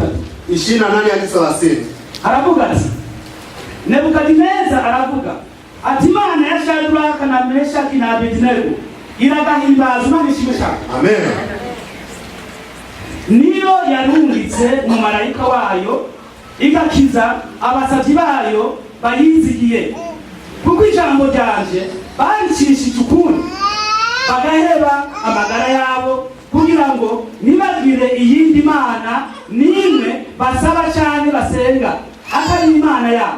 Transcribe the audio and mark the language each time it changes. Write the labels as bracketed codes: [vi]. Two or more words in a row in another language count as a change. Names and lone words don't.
[rn] 28 hadi 30. Aravuga ati Nebukadineza aravuga ati Imana ya Shadraka na Meshaki na Abednego iragahimbaza Imana ishimishaka. Amen. Niyo yarungitse mu marayika wayo igakiza abasavyi bayo bayizigiye kuko ijambo ryanje baricishije ukundi bagaheba amagara yabo kugira ngo nibagire iyindi mana nimwe basaba cyane basenga atari Imana yabo.